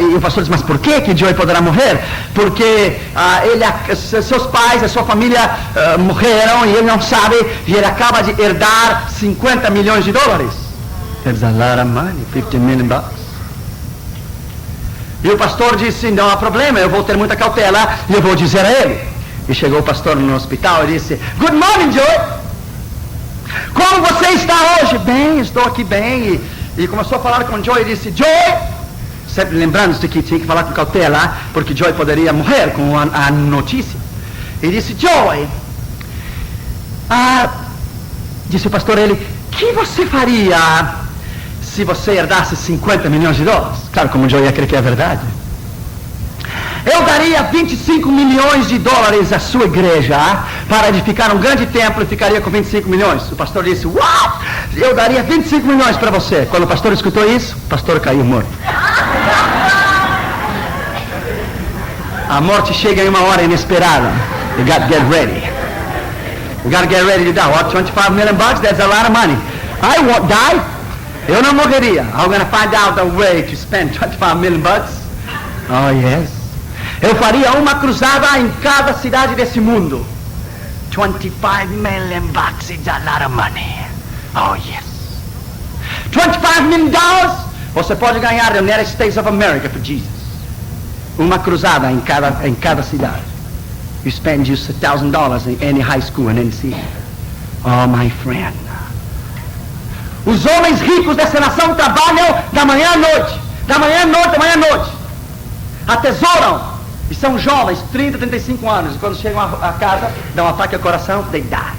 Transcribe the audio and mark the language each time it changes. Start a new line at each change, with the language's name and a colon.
Portuguese: E o pastor disse: mas por que Joy poderá morrer? Porque seus pais, a sua família morreram e ele não sabe, e ele acaba de herdar $50 milhões.
English: That's a lot of money, $50 million.
Portuguese: E o pastor disse: não há problema, eu vou ter muita cautela e eu vou dizer a ele. E chegou o pastor no hospital e disse:
English: good morning,
Portuguese: Joy. Como você está hoje? Bem, estou aqui bem. E começou a falar com Joy e disse: Joy, sempre lembrando-se que tinha que falar com cautela, porque Joy poderia morrer com a notícia. E disse: Joy, disse o pastor, ele: que você faria se você herdasse $50 milhões? Claro, como Joy ia crer que é verdade. Eu daria $25 milhões à sua igreja para edificar um grande templo e ficaria com 25 milhões. O pastor disse:
English: what?
Portuguese: Eu daria 25 milhões para você. Quando o pastor escutou isso, o pastor caiu morto. A morte chega em uma hora inesperada.
English: You got to get ready. You got to get ready to die. What, $25 million? That's a lot of money. I won't die.
Portuguese: Eu não morreria.
English: I'm going to find out a way to spend $25 million. Oh, yes.
Portuguese: Eu faria uma cruzada em cada cidade desse mundo.
English: $25 million is a lot of money. Oh, yes. $25 million
Portuguese: você pode ganhar no
English: United States of America for Jesus.
Portuguese: Uma cruzada em cada cidade.
English: You spend just $1,000 in any high school in any city. Oh, my friend.
Portuguese: Os homens ricos dessa nação trabalham da manhã à noite. Da manhã à noite, da manhã à noite. Atesouram. E são jovens, 30, 35 anos. E quando chegam a casa, dão um ataque ao coração,
English: they die.